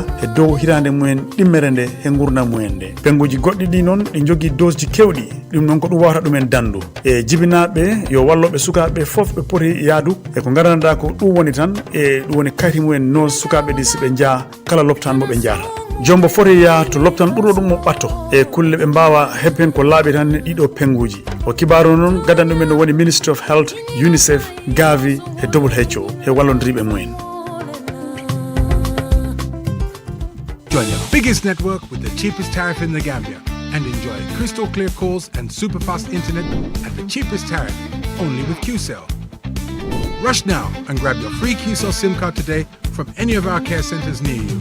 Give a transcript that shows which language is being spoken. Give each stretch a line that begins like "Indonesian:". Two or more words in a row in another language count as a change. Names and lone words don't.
Fula: e dow hirande mumen ɗimmere nde e gurdam mumen nde penguji goɗɗi ɗi noon ɗi jogui dose ji kewɗi ɗum noon ko ɗum wawata ɗumen dandu e jibinaɓe yo walloɓe sukaɓe fof ɓe poti yaadu e ko garanɗa ko ɗum woni tan e ɗum woni kayti mumen no sukaɓe ɗi siɓe jaa kala loptan mo ɓe jaata jombo foti yaa to loptan ɓurɗo ɗum mo ɓatto e kulle ɓe mbawa heɓen ko laaɓi tan ɗiɗo penguji o kibaru noon gadan ɗumen no woni
English: Ministry of Health,
Fula: UNICEF, Gavi e WHO e wallodiriɓe mumen.
English: Join the biggest network with the cheapest tariff in the Gambia and enjoy crystal clear calls and super fast internet at the cheapest tariff only with QCell. Rush now and grab your free QCell SIM card today from any of our care centers near you.